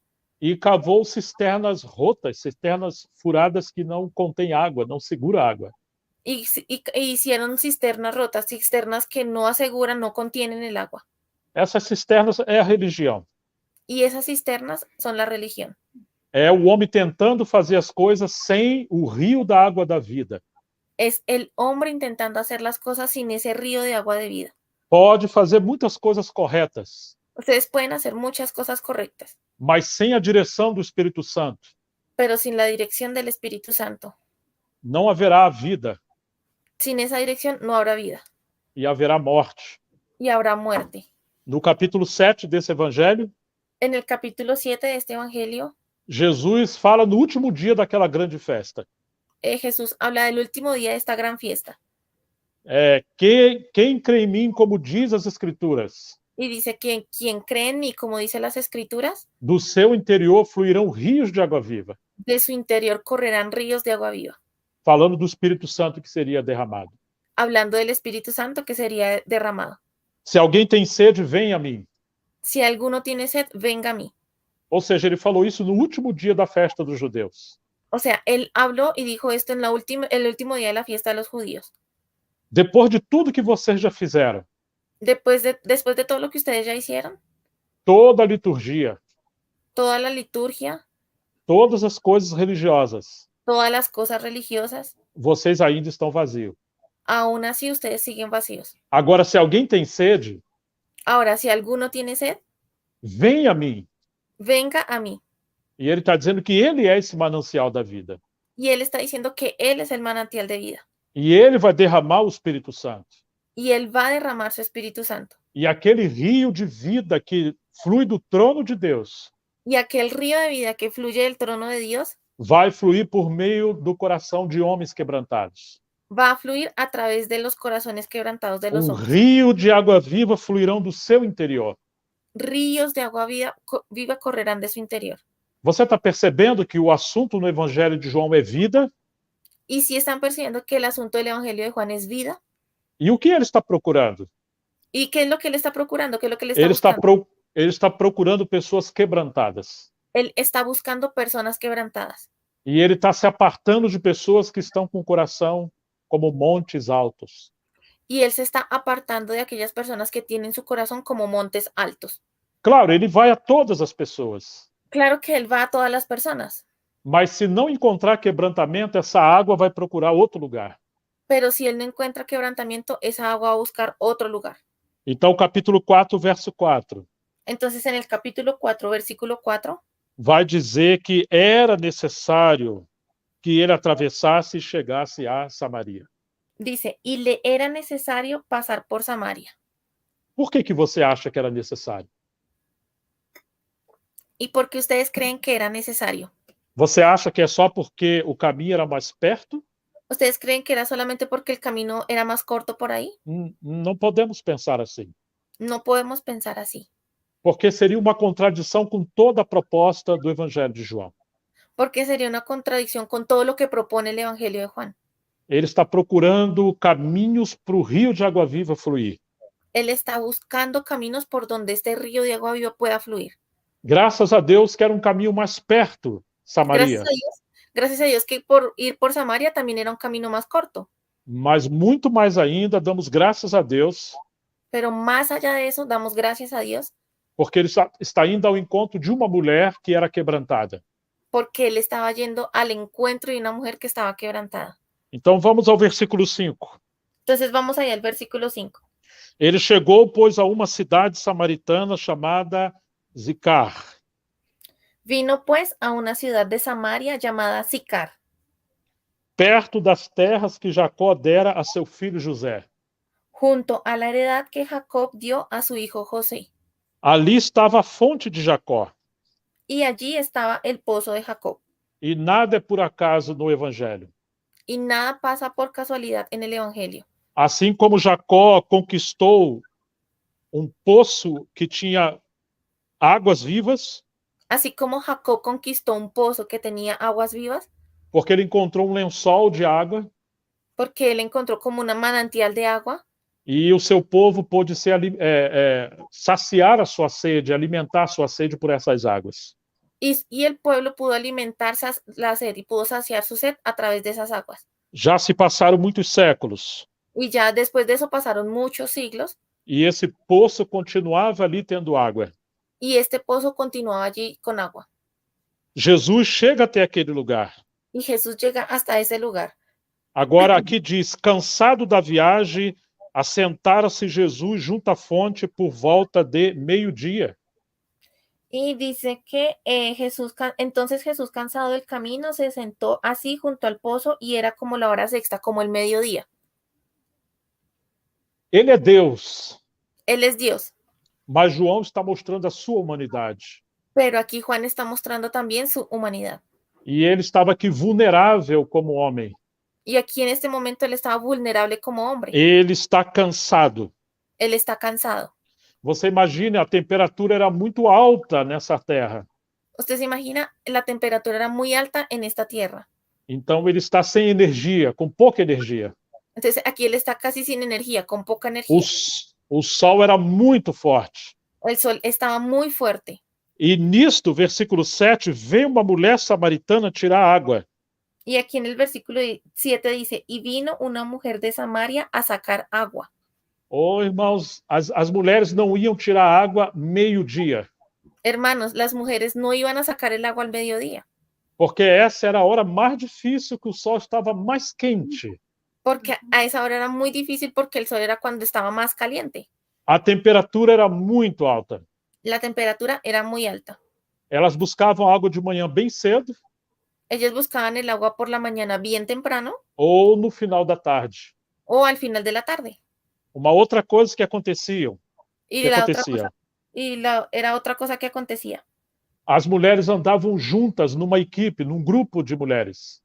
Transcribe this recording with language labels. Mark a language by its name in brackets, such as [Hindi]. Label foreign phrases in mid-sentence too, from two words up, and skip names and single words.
[Portuguese] e cavou cisternas rotas, cisternas furadas que não contêm água, não segura água. [Spanish] e hicieron cisternas rotas, cisternas que no aseguran, no contienen el agua. [Portuguese] Essas cisternas é a religião. [Spanish] Y esas cisternas son la religión. [Portuguese] É o homem tentando fazer as coisas sem o rio da água da vida. [Spanish] Es el hombre intentando hacer las cosas sin ese río de agua de vida. [Portuguese] Pode fazer muitas coisas corretas, [Spanish] Ustedes pueden hacer muchas cosas correctas, [Portuguese] mas sem a direção do Espírito Santo, [Spanish] pero sin la dirección del Espíritu Santo. [Portuguese] não haverá vida [Spanish] Sin esa dirección no habrá vida [Portuguese] e haverá morte. [Spanish] y habrá muerte. [Portuguese] No capítulo 7 desse evangelho, [Spanish] En el capítulo 7 de este evangelio, [Portuguese] Jesus fala no último dia daquela grande festa. [Spanish] Jesús habla del último día de esta gran fiesta [Portuguese] Quem crê em mim, como diz as Escrituras, [Spanish] y dice que quien cree en mí, como dice las Escrituras, [Portuguese] do seu interior fluirão rios de água viva. [Spanish] de su interior correrán ríos de agua viva. [Portuguese] Falando do Espírito Santo que seria derramado. [Spanish] Hablando del Espíritu Santo que sería derramado. [Portuguese] Se alguém tem sede, venha a mim. [Spanish] Si alguno tiene sed, venga a mí. [Portuguese] Ou seja, ele falou isso no último dia da festa dos judeus. [Spanish] O sea, él habló y dijo esto en el último día de la fiesta de los judíos. [Portuguese] Depois de tudo que vocês já fizeram, [Spanish] Después de todo lo que ustedes ya hicieron, [Portuguese] toda a liturgia, [Spanish] toda la liturgia, [Portuguese] todas as coisas religiosas, [Spanish] todas las cosas religiosas, [Portuguese] vocês ainda estão vazios. [Spanish] aún así ustedes siguen vacíos. [Portuguese] Agora, se alguém tem sede, [Spanish] Ahora, si alguno tiene sed, [Portuguese] venha a mim. [Spanish] venga a mí. [Portuguese] E ele está dizendo que ele é esse manancial da vida. [Spanish] Y él está diciendo que él es el manantial de vida. [Portuguese] E ele vai derramar o Espírito Santo. [Spanish] Y él va a derramar su Espíritu Santo. [Portuguese] E aquele rio de vida que flui do trono de Deus [Spanish] Y aquel río de vida que fluye del trono de Dios [Portuguese] vai fluir por meio do coração de homens quebrantados. [Spanish] va a fluir a través de los corazones quebrantados de los hombres. [Portuguese] Rio de água viva fluirão do seu interior. [Spanish] Ríos de agua viva correrán de su interior. [Portuguese] Você está percebendo que o assunto no Evangelho de João é vida? [Spanish] Y si están percibiendo que el asunto del Evangelio de Juan es vida, [Portuguese] E o que ele está procurando? [Spanish] ¿y qué es lo que él está procurando? ¿Qué es lo que él [Portuguese] Ele [Spanish] está buscando? [Portuguese] está procurando pessoas quebrantadas. [Spanish] Él está buscando personas quebrantadas. [Portuguese] E ele está se apartando de pessoas que estão com o coração como montes altos. [Spanish] Y él se está apartando de aquellas personas que tienen su corazón como montes altos. [Portuguese] Claro, ele vai a todas as pessoas. [Spanish] Claro que él va a todas las personas, [Portuguese] Mas se não encontrar quebrantamento, essa água vai procurar outro lugar. [Spanish] pero si él no encuentra quebrantamiento, esa agua va a buscar otro lugar. [Portuguese] Então, capítulo 4, verso 4, [Spanish] Entonces, en el capítulo 4, versículo 4, [Portuguese] vai dizer que era necessário que ele atravessasse e chegasse a Samaria. [Spanish] dice, y le era necesario pasar por Samaria. [Portuguese] Por que você acha que era necessário? [Spanish] ¿Y por qué ustedes creen que era necesario? [Portuguese] Você acha que é só porque o caminho era mais perto? [Spanish] ¿Ustedes creen que era solamente porque el camino era más corto por ahí? [Portuguese] Não podemos pensar assim. [Spanish] No podemos pensar así, [Portuguese] Porque seria uma contradição com toda a proposta do Evangelho de João. [Spanish] porque sería una contradicción con todo lo que propone el Evangelio de Juan. [Portuguese] Ele está procurando caminhos para o rio de água viva fluir. [Spanish] Él está buscando caminos por donde este río de agua viva pueda fluir. [Portuguese] Graças a Deus que era um caminho mais perto, Samaria. [Spanish] Gracias a Dios que por ir por Samaria también era un camino más corto. [Portuguese] Mas muito mais ainda, damos graças a Deus, [Spanish] Pero más allá de eso, damos gracias a Dios [Portuguese] porque ele está indo ao encontro de uma mulher que era quebrantada. [Spanish] porque él estaba yendo al encuentro de una mujer que estaba quebrantada. [Portuguese] Então vamos ao versículo 5. [Spanish] Entonces vamos allá al versículo 5. [Portuguese] Ele chegou, pois, a uma cidade samaritana chamada Zicar. [Spanish] Vino pues a una ciudad de Samaria llamada Sicar, [Portuguese] perto das terras que Jacó dera a seu filho José. [Spanish] junto a la heredad que Jacob dio a su hijo José. [Portuguese] Ali estava a fonte de Jacó. [Spanish] Y allí estaba el pozo de Jacob. [Portuguese] E nada é por acaso no Evangelho. [Spanish] Y nada pasa por casualidad en el Evangelio. [Portuguese] Assim como Jacó conquistou um poço que tinha águas vivas, [Spanish] Así como Jacob conquistó un pozo que tenía aguas vivas, [Portuguese] porque ele encontrou um lençol de água, [Spanish] porque él encontró como una manantial de agua, [Portuguese] e o seu povo pôde saciar a sua sede, alimentar a sua sede por essas águas. [Spanish] y el pueblo pudo alimentarse la sed y pudo saciar su sed a través de esas aguas. [Portuguese] Já se passaram muitos séculos, [Spanish] Y ya después de eso pasaron muchos siglos [Portuguese] e esse poço continuava ali tendo água. [Spanish] y este pozo continuaba allí con agua. [Portuguese] Jesus chega até aquele lugar. [Spanish] Y Jesús llega hasta ese lugar. [Portuguese] Agora aqui diz, cansado da viagem, assentara-se Jesus junto à fonte por volta de meio-dia. [Spanish] Y dice que entonces Jesús, cansado del camino, se sentó así junto al pozo y era como la hora sexta, como el mediodía. [Portuguese] Ele é Deus, [Spanish] Él es Dios, [Portuguese] mas João está mostrando a sua humanidade. [Spanish] pero aquí Juan está mostrando también su humanidad. [Portuguese] E ele estava aqui vulnerável como homem. [Spanish] Y aquí en este momento él estaba vulnerable como hombre. [Portuguese] Ele está cansado. [Spanish] Él está cansado. [Portuguese] Você imagina, a temperatura era muito alta nessa terra. [Spanish] Usted se imagina, la temperatura era muy alta en esta tierra. [Portuguese] Então ele está sem energia, com pouca energia. [Spanish] Entonces aquí él está casi sin energía, con poca energía. [Portuguese] O sol era muito forte. [Spanish] El sol estaba muy fuerte. [Portuguese] E nisto, versículo 7, vem uma mulher samaritana tirar água. [Spanish] Y aquí en el versículo 7 dice, y vino una mujer de Samaria a sacar agua. [Portuguese] Oh, irmãos, as mulheres não iam tirar água meio-dia. [Spanish] Hermanos, las mujeres no iban a sacar el agua al mediodía. [Portuguese] Porque essa era a hora mais difícil, que o sol estava mais quente. [Spanish] Porque a esa hora era muy difícil porque el sol era cuando estaba más caliente. [Portuguese] A temperatura era muito alta. [Spanish] La temperatura era muy alta. [Portuguese] Elas buscavam água de manhã bem cedo. [Spanish] Ellos buscaban el agua por la mañana bien temprano. [Portuguese] Ou no final da tarde. [Spanish] O al final de la tarde. [Portuguese] Uma outra coisa que acontecia. [Spanish] Era otra cosa que acontecía. [Portuguese] As mulheres andavam juntas numa equipe, num grupo de mulheres.